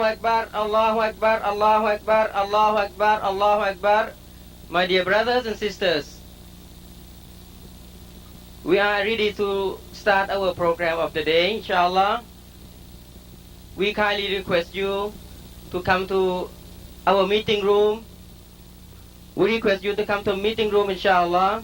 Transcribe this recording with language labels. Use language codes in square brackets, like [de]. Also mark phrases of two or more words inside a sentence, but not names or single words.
[ar] أكبر، الله أكبر، الله أكبر، الله أكبر، الله أكبر. [en] My dear brothers and sisters, we are ready to start our program of the day, inshallah. We kindly request you to come to our meeting room. We request you to come to meeting room, inshallah.